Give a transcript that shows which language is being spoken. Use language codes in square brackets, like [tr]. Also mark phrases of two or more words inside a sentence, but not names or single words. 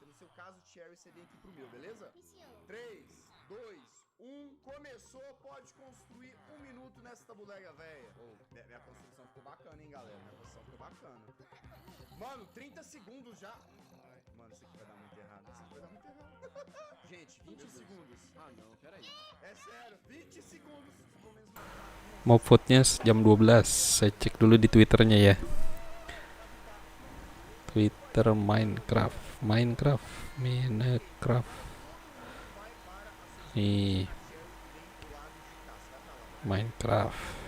[pt] No seu caso, Cherry, você vem aqui pro meu, beleza? 3, 2, 1, começou, pode construir 1 minuto nessa bodega, velha. Minha construção ficou bacana, hein, galera? Minha construção ficou bacana. Mano, 30 segundos já. Mano, isso aqui vai dar muito errado. Isso aqui vai dar muito errado. Gente, 20 segundos. Ah não, peraí. É sério, 20 segundos. [id] Mau vote-nya jam 12. Saya cek dulu di Twitternya ya. Twitter Minecraft. Nih. Minecraft.